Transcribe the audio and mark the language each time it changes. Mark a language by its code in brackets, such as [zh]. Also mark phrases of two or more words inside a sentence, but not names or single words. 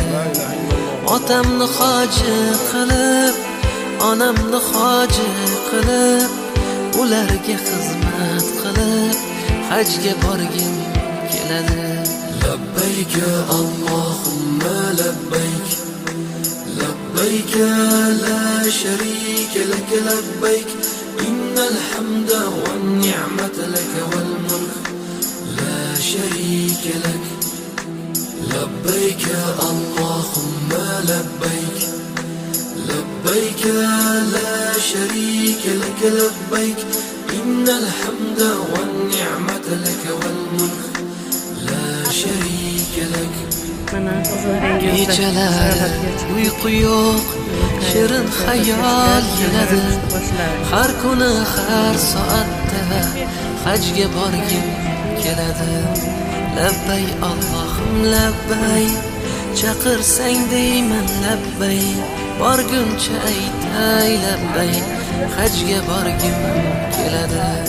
[uz] Otamni hoji qilib, onamni hoji qilib, ularga xizmat qilib, hajga borgim keladi. [ar] لبيك اللهم لبيك، لبيك لا شريك لك لبيك، إن الحمد والنعمة لك والملك لا شريك لك. لبيك اللهم لبيك، لبيك لا شريك لك لبيك، إن الحمد والنعمة لك والملك لا شريك لك. [uz] Kechalar uyqu yo'q, shirin xayol keladi. Har kuni har soatda hajga borgim keladi. Labbay Allohim labbay, chaqirsang deyman labbay, borguncha aytay labbay, hajga borgim keladi.